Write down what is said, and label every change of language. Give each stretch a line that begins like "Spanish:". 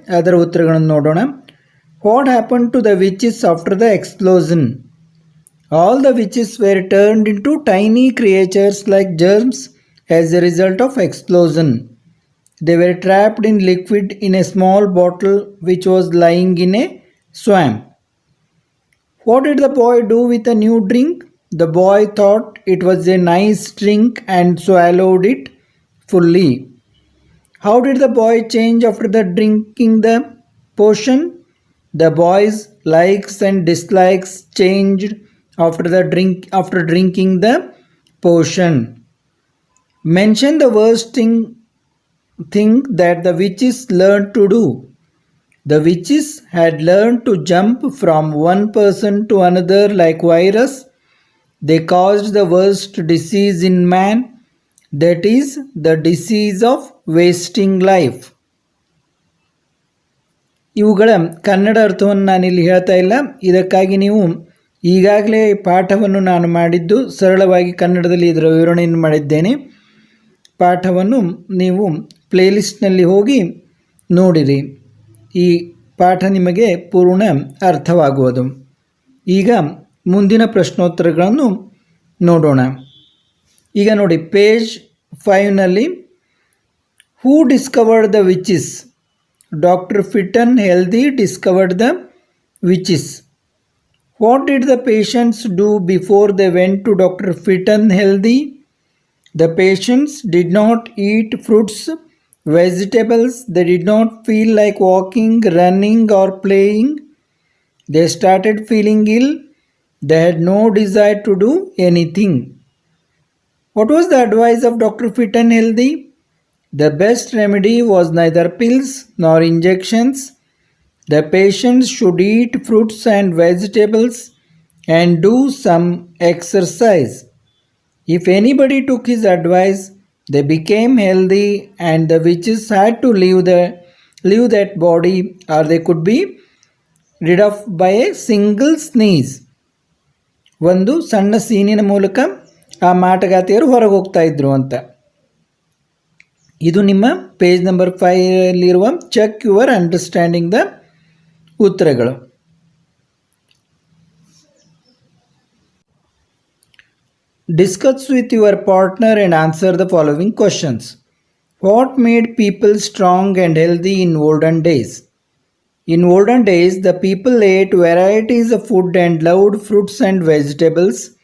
Kannada: ಅದರ ಉತ್ತರಗಳನ್ನು ನೋಡೋಣ.
English: What happen to the witches after the explosion? All the witches were turned in to tiny creatures like germs as a result of explosion. They were trapped in liquid in a small bottle which was lying in a swamp. What did the boy do with a new drink? The boy thought it was a nice drink and swallowed it fully. How did the boy change after the drinking the potion? The boy's likes and dislikes changed after drinking the potion. Mention the worst thing that the witches learned to do. The witches had learned to jump from one person to another like virus. They caused the worst disease in man, that is the disease of wasting life.
Kannada: ಇವುಗಳ ಕನ್ನಡ ಅರ್ಥವನ್ನು ನಾನಿಲ್ಲಿ ಹೇಳ್ತಾ ಇಲ್ಲ. ಇದಕ್ಕಾಗಿ ನೀವು ಈಗಾಗಲೇ ಪಾಠವನ್ನು ನಾನು ಮಾಡಿದ್ದು ಸರಳವಾಗಿ ಕನ್ನಡದಲ್ಲಿ ಇದರ ವಿವರಣೆಯನ್ನು ಮಾಡಿದ್ದೇನೆ. ಪಾಠವನ್ನು ನೀವು ಪ್ಲೇಲಿಸ್ಟ್ನಲ್ಲಿ ಹೋಗಿ ನೋಡಿರಿ. ಈ ಪಾಠ ನಿಮಗೆ ಪೂರ್ಣ ಅರ್ಥವಾಗುವುದು. ಈಗ ಮುಂದಿನ ಪ್ರಶ್ನೋತ್ತರಗಳನ್ನು ನೋಡೋಣ. ಈಗ ನೋಡಿ, page 5ನಲ್ಲಿ
English: Who discovered the witches? Doctor Fit and Healthy discovered the witches. What did the patients do before they went to doctor Fit and Healthy? The patients did not eat fruits, vegetables. They did not feel like walking, running or playing. They started feeling ill. They had no desire to do anything. What was the advice of Dr. Fit and Healthy? The best remedy was neither pills nor injections. The patients should eat fruits and vegetables and do some exercise. If anybody took his advice, they became healthy and the witches had to leave that body or they could be rid off by a single sneeze.
Kannada: ಒಂದು ಸಣ್ಣ ಸೀನಿನ ಮೂಲಕ ಆ ಮಾಟಗಾತಿಯರು ಹೊರಗೆ ಹೋಗ್ತಾ ಇದ್ರು ಅಂತ. ಇದು ನಿಮ್ಮ page number 5
English: check your understanding
Kannada: the ಉತ್ತರಗಳು.
English: Discuss with your partner and answer the following questions. What made people strong and healthy in olden days? In olden days, the people ate varieties of food and loved fruits and vegetables.